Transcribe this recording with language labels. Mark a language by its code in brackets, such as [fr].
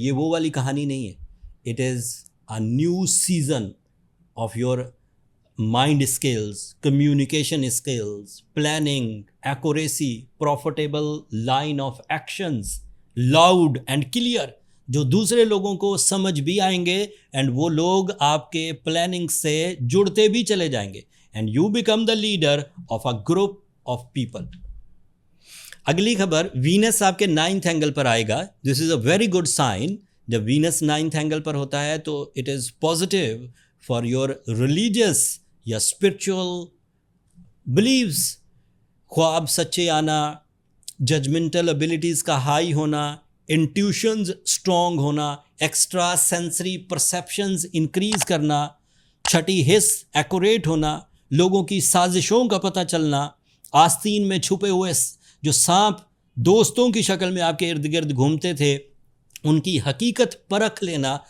[ur] یہ وہ والی کہانی نہیں ہے. [en] it is a new season of your mind skills, communication skills, planning, accuracy, profitable line of actions, loud and clear, [ur] جو دوسرے لوگوں کو سمجھ بھی آئیں گے اینڈ وہ لوگ آپ کے پلاننگ سے جڑتے بھی چلے جائیں گے. [en] And you become the leader of a group of people. [ur] اگلی خبر، وینس آپ کے 9th اینگل پر آئے گا. [en] This is a very good sign. [ur] جب وینس 9th اینگل پر ہوتا ہے تو [en] It is positive for your religious یا spiritual beliefs. [ur] خواب سچے آنا، ججمنٹل ابیلٹیز کا ہائی ہونا، انٹیوشنز اسٹرانگ ہونا، ایکسٹرا سینسری پرسیپشنز انکریز کرنا، چھٹی حس ایکوریٹ ہونا، لوگوں کی سازشوں کا پتہ چلنا، آستین میں چھپے ہوئے جو سانپ دوستوں کی شکل میں آپ کے ارد گرد گھومتے تھے ان کی حقیقت پرکھ لینا.